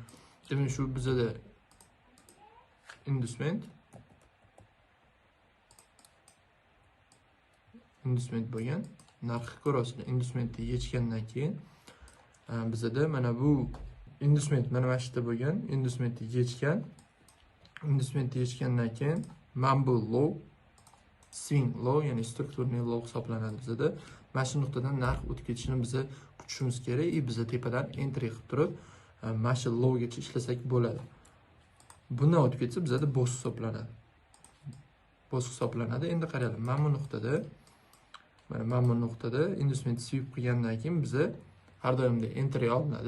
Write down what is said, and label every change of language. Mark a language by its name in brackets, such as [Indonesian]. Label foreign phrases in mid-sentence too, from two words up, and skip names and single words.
[Uzbek] Demak, shu bizda inducement bo'lgan. Narxi ko'rasizlar. Inducementni yechgandan keyin bizda mana bu inducement mana shu yerda bo'lgan. Inducementni yechgandan keyin mana bu low, [English] swing low, [Uzbek] ya'ni strukturni low hisoblanadi bizda. Mana shu nuqtadan narx o'tib ketishini biz kutishimiz kerak. Biz tepadan entry qilib turib mana shu lowgacha ishlasak bo'ladi. Bundan o'tib ketsa bizda boss hisoblanadi. Endi qaranglar, mana bu nuqtada [English] inducement sweep [Uzbek] qilgandan keyin biz har doimda entry olinadi.